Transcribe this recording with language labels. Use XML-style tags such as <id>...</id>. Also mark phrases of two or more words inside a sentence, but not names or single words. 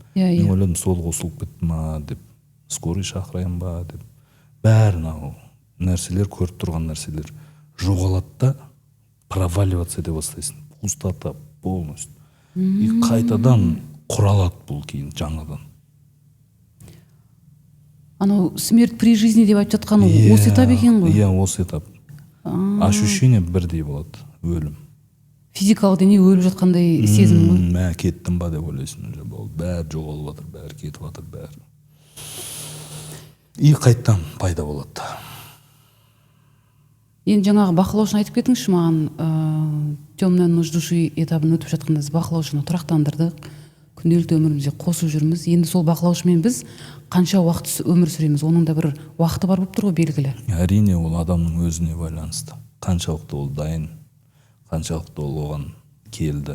<kk>Мен ойладым, сол қосылып кетті ма деп, скорый шақырайын ба деп. Бәрін нәрселер, көріп тұрған нәрселер жоғалады да, проваливаться ете бастайсың.</kk> <ru>Пустота полностью.</ru> <kk>И қайтадан құралады бұл кейін жаңадан. Анау</kk> <ru>смерть при жизни</ru> <kk>деп айтып жатқан осы этап екен ғой? Иә, осы этап. Ощущение бірдей болады, өлім. Физикалық дене өліп жатқандай сезім ғой? Мә, кеттім ба деп ойлайсың, бәрі жоғалып жатыр, бәрі кетіп жатыр, бәрі. И қайттан пайда болады. Енді жаңағы бақылаушыны айтып кетіңізші маған,</kk> <ru>темная ночь души</ru> <kk>этабын өтіп жатқанда біз бақылаушыны тұрақтандырдық, күнделікті өмірімізде қосып жүрміз. Енді сол бақылаушымен біз қанша уақыт өмір сүреміз, оның да бір уақыты бар болып тұр ғой, белгілі. Әрине, ол адамның өзіне байланысты. Қаншалықты ол дайын, қаншалықты ол оған келді.</kk>